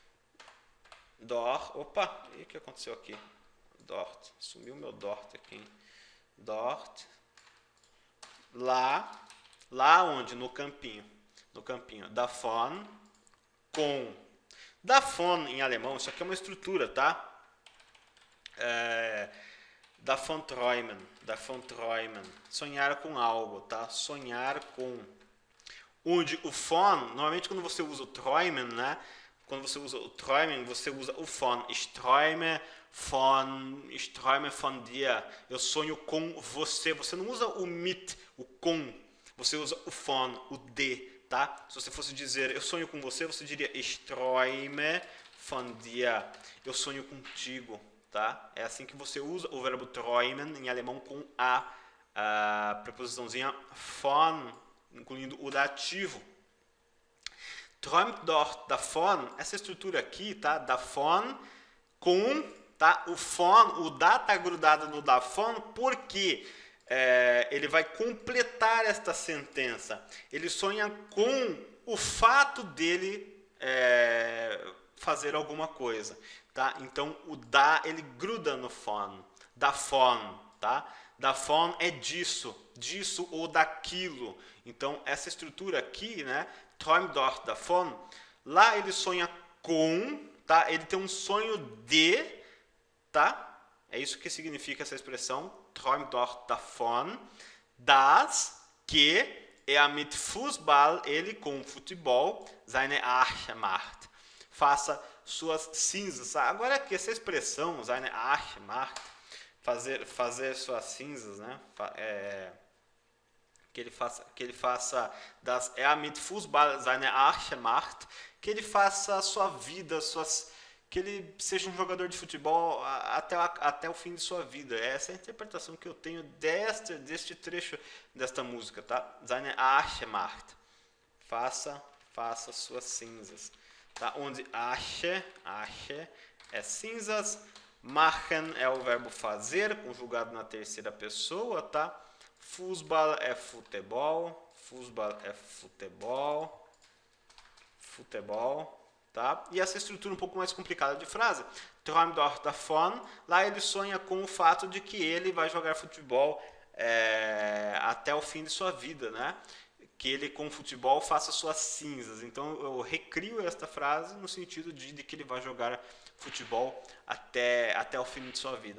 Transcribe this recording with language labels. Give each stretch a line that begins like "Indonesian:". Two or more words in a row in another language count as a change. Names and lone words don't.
Portuguese: Opa, o que aconteceu aqui? Dort. Sumiu meu dort aqui, hein? Dort. Lá onde? No campinho. Davon, com. Davon em alemão, isso aqui é uma estrutura, tá?
German: Davon träumen,
Portuguese: sonhar com algo, tá? Sonhar com. Onde o von, normalmente quando você usa o träumen, né? Quando você usa o träumen, você usa o von.
German: Ich träume von dir.
Portuguese: Eu sonho com você. Você não usa o mit, o com. Você usa o von, o de, tá? Se você fosse dizer eu sonho com você, você diria
German: ich träume von dir.
Portuguese: Eu sonho contigo. Tá? É assim que você usa o verbo träumen em alemão com a preposiçãozinha von, incluindo o dativo.
German: Träumt dort davon,
Portuguese: essa estrutura aqui, tá? Davon com, tá? O von, o da tá grudado no davon, porque ele vai completar esta sentença. Ele sonha com o fato dele fazer alguma coisa. Tá? Então, o da, ele gruda no von, davon, tá? Davon é disso ou daquilo. Então, essa estrutura aqui, né?
German: Träumt dort davon,
Portuguese: lá ele sonha com, tá? Ele tem um sonho de, tá? É isso que significa essa expressão,
German: träumt dort davon, das, que mit Fußball,
Portuguese: ele com futebol,
German: seine Asche macht.
Portuguese: Faça suas cinzas. Agora aqui essa expressão,
German: seine Asche macht,
Portuguese: fazer suas cinzas, né? Que ele faça
German: das mit Fußball seine Asche macht,
Portuguese: que ele faça a sua vida, que ele seja um jogador de futebol até o fim de sua vida. Essa é a interpretação que eu tenho deste trecho desta música, tá?
German: Seine Asche macht.
Portuguese: Faça suas cinzas. Tá? Onde Asche é cinzas, machen é o verbo fazer, conjugado na terceira pessoa, tá? Fußball é futebol, tá? E essa estrutura um pouco mais complicada de frase.
German: Träumt dort davon,
Portuguese: lá ele sonha com o fato de que ele vai jogar futebol até o fim de sua vida, né? Que ele com o futebol faça suas cinzas. Então eu recrio esta frase no sentido de que ele vai jogar futebol até o fim de sua vida.